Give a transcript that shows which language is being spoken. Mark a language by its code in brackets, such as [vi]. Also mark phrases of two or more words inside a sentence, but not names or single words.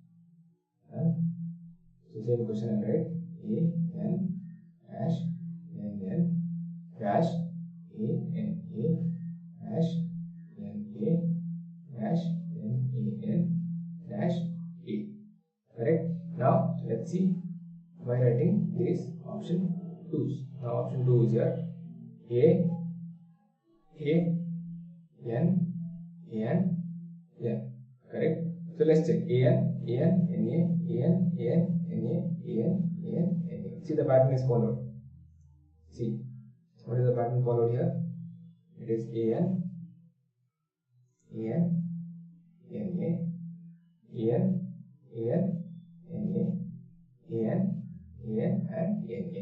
[en] So same question I write AN dash NN dash ANA dash NA dash NAN dash A. Correct? Now let's see by writing this option 2's. Now option 2 is here. A N N N. Correct? So let's check AN AN NA AN AN NA AN AN NA. See, the pattern is followed. See, what is the pattern followed here? It is AN AN NA AN AN NA AN AN and NA.